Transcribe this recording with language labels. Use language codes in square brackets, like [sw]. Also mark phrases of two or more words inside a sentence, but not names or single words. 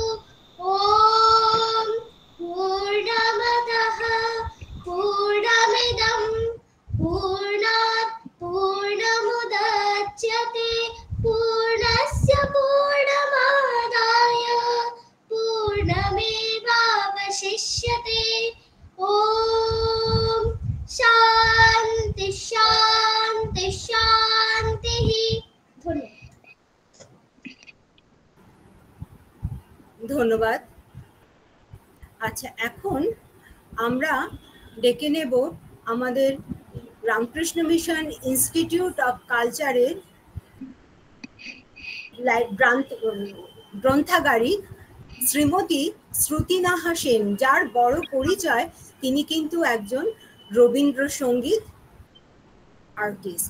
[sa] ॐ पूर्णमदः पूर्णमिदं पूर्णात् पूर्णमुदच्यते पूर्णस्य पूर्णमादाय पूर्णमेवावशिष्यते। ॐ शान्ति शान्ति शान्तिः। [bn] ধন্যবাদ। আচ্ছা, এখন আমরা ডেকে নেব আমাদের রামকৃষ্ণ মিশন ইনস্টিটিউট অফ কালচারের গ্রন্থাগারিক শ্রীমতী শ্রুতিনাহা সেন, যার বড় পরিচয় তিনি কিন্তু একজন রবীন্দ্রসঙ্গীত আর্টিস্ট।